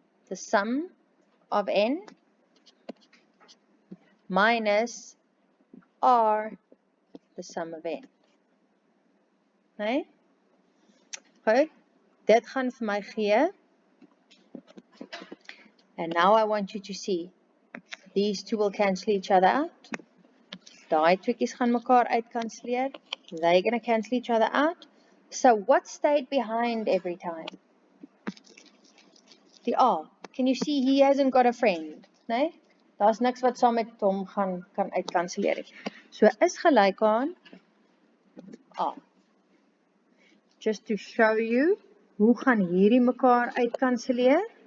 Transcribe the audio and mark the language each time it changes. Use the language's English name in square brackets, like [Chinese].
[English] The sum of n minus r, the sum of n. Nee? [Afrikaans] Goed, dit gaan vir my gee. [English] And now I want you to see, these two will cancel each other out. [Afrikaans] Daai tweekies gaan mekaar uitkanselleer. [English] They're going to cancel each other out. So what stayed behind every time? The R. Can you see he hasn't got a friend? [Afrikaans] Nee? Daar's niks wat saam met hom kan uitkanselleer. So is gelyk aan R. [English] Just to show you, [Afrikaans] hoe gaan hierdie mekaar uitkanselleer?